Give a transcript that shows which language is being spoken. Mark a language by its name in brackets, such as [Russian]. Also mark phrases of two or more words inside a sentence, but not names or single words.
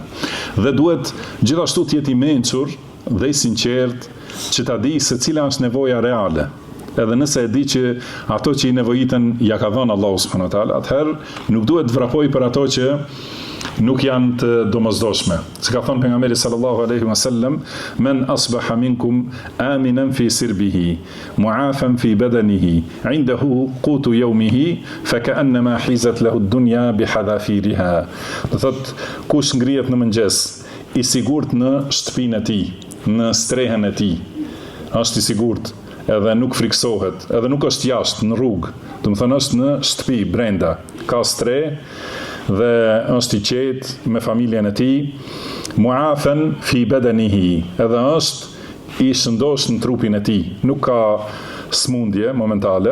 [Albanian] Dhe duhet gjithashtu të jetë i mençur dhe i sinqert që ta di se cila është nevoja reale. Edhe nëse e di që ato që i nevojiten ja ka dhënë Allahu [Arabic] سبحانه وتعالى, [Albanian] atëherë nuk duhet të vrapoj për ato që nuk janë të domosdoshme. Si ka thënë pejgamberi [Arabic] صلى الله عليه وسلم من أصبح منكم آمنا في سربه معافى في بدنه عنده قوت يومه فكأنما حيزت له الدنيا بحذافيرها. [Albanian] Do thot kush ngrihet në mëngjes i sigurt në shtëpinë e tij, në strehën e tij, është i sigurt, edhe nuk friksohet, edhe nuk është jashtë në rrugë, do të thonë është në shtëpi brenda, ka stre dhe është i qetë me familjen e tij, [Arabic] معافى في بدنه, [Albanian] edhe është i shëndosh në trupin e tij, nuk ka smundje momentale.